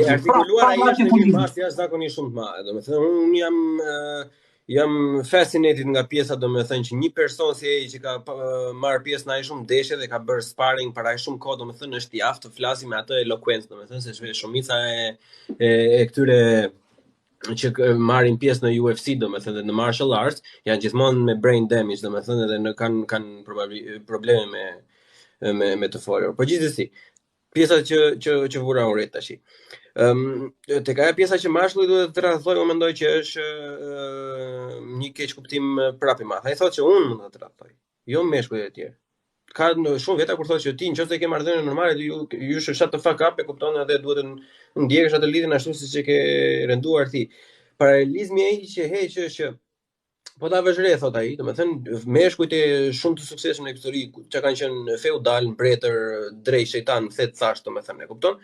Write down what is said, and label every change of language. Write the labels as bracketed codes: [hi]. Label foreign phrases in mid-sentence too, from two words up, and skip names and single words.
[sq] Artikuluar ai është një mas jashtëzakonisht shumë të madhe. Domethënë unë jam fascinated nga pjesa, domethënë që një person si ai që ka marrë pjesë në aq shumë ndeshje dhe ka bërë sparring për aq shumë kohë, domethënë është i aftë të flasë me atë elokuencë, domethënë se shumica e këtyre marrin pjesë në UFC, domethënë në [en] martial arts, [sq] janë gjithmonë me [en] brain damage, [sq] domethënë edhe kanë probleme me të folur. Po gjithsesi, pjesa që vura unë tash. Tek ajo pjesa që mashkulli duhet të tradhtojë, unë mendoj që është një keq kuptim prapë i madh. Ai thotë që unë mund ta tradhtoj, jo meshkujt e tjerë. Ka shumë veta kur thotë që ti nëse ke marrëdhënie normale, ju [en] shut the fuck up, [sq] e kupton, edhe duhet të ndjekësh atë lidhjen ashtu siç e ke renduar ti. Paralelizmi ai që heq është që po ta vesh re, thot ai, domethënë meshkujt e shumë të suksesshëm në histori, që kanë qenë feudal, mbretër, drejt shejtan, thet thash, domethënë, e kupton?